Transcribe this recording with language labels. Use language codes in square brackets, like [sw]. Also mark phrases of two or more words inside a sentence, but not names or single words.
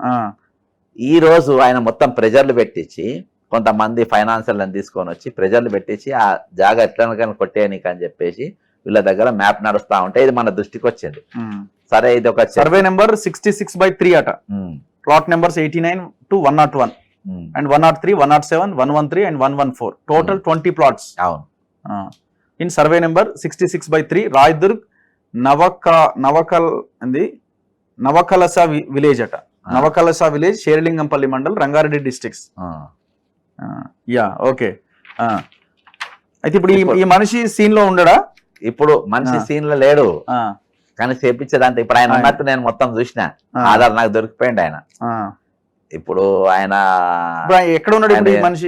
[te] ఈ రోజు ఆయన మొత్తం ప్రెజర్లు పెట్టించి కొంతమంది ఫైనాన్షియల్ అని తీసుకొని వచ్చి ప్రెజర్లు పెట్టించి ఆ జాగా ఎట్లా కొట్టేయనీకి అని చెప్పేసి వీళ్ళ దగ్గర మ్యాప్ నడుస్తా ఉంటే ఇది మన దృష్టికి వచ్చింది. సరే ఇది ఒక [en] survey number [te] 66/3 అట. [en] plot numbers [te] 89 to 101 and 103, 107, 113 and 114. [en] Total 20 plots. [te] అవును. [en] In survey number 66/3, Raydurg Navakalasa village అట. Navakalasa village, Sherlingampalli mandal, Rangareddy districts. [te] ఓకే. అయితే ఇప్పుడు ఈ మనిషి సీన్ లో ఉండడా? ఇప్పుడు మనిషి సీన్ లో లేడు కానీ చేపించేదంటే ఇప్పుడు ఆయన ఉన్నట్టు నేను మొత్తం చూసిన ఆధార్ నాకు దొరికిపోయింది. ఆయన ఇప్పుడు ఆయన ఎక్కడ ఉన్నాడు మనిషి?